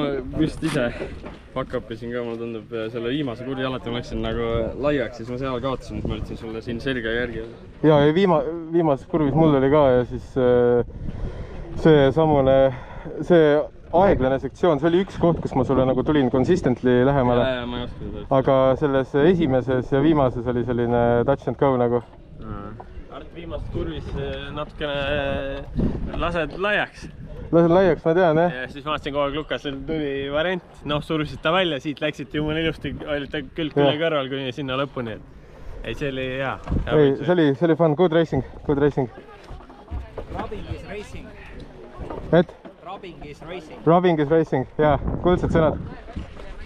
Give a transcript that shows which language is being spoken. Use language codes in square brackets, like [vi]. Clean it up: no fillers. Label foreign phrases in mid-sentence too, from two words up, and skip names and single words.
[et] vist ise pakkapisin ka, mulle tundub selle viimase kurdi alati ma läksin nagu laiaks, siis ma seal kaotasin, ma üritasin sulle siin selga järgi. Ja viimases kurvis mul oli ka ja siis see aeglane sektsioon, see oli üks koht, kus ma sulle nagu tulin [en] consistently [et] lähemale. Ma ei oska seda. Aga selles esimeses ja viimases oli selline [en] touch and go [et] nagu. Art viimast kurvis natukene lased laiaks. Lasen laiaks, ma tean, jah. Ja siis ma vaatasin kogu aeg Lukasel tuli variant, surusid ta välja, siit läksid jumala ilusti, olite külg külle kõrval kuni sinna lõpuni. Ei, see oli hea. Ei, see oli [en] fun, good racing. Rubbing is racing. [et] Et? [en] Rubbing is racing. Rubbing is racing, [et] jaa, kuldsed sõnad.